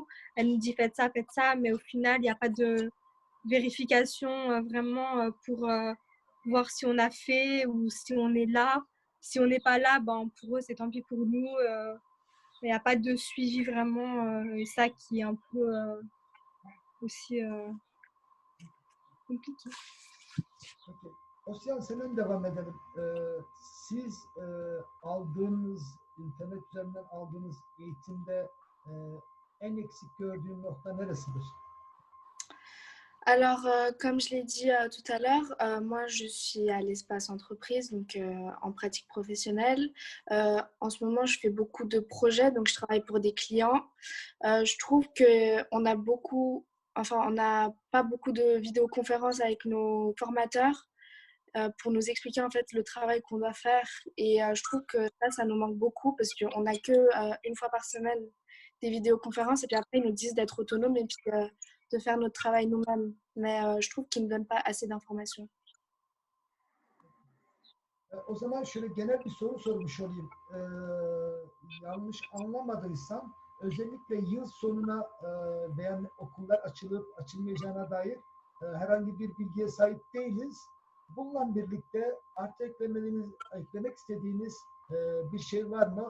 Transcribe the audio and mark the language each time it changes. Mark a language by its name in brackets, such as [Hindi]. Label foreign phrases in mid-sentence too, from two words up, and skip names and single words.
[French] Elle nous dit faites ça, mais au final, il n'y a pas de vérification vraiment pour voir si on a fait ou si on est là. Si on n'est pas là, pour eux, c'est tant pis pour nous. Il n'y a pas de suivi vraiment. Et ça qui est un peu aussi compliqué. [Turkish] peki. Osyan senin devam edelim. Siz internet üzerinden aldığınız eğitimde en eksik gördüğün nokta neresidir? [French] Alors, comme je l'ai dit tout à l'heure, moi je suis à l'espace entreprise, donc en pratique professionnelle. En ce moment, je fais beaucoup de projets, donc je travaille pour des clients. Je trouve qu'on a on n'a pas beaucoup de vidéoconférences avec nos formateurs pour nous expliquer en fait le travail qu'on doit faire. Et je trouve que ça nous manque beaucoup parce qu'on n'a que une fois par semaine des vidéoconférences et puis après ils nous disent d'être autonomes et puis de faire notre travail nous-mêmes. Mais je trouve qu'ils ne donnent pas assez d'informations. [Turkish] O zaman şöyle genel bir soru sormuş olayım. Yanlış anlamadıysam özellikle yıl sonuna veya okullar açılıp açılmayacağına dair herhangi bir bilgiye sahip değiliz. Bununla birlikte artı eklemek istediğiniz bir şey var mı?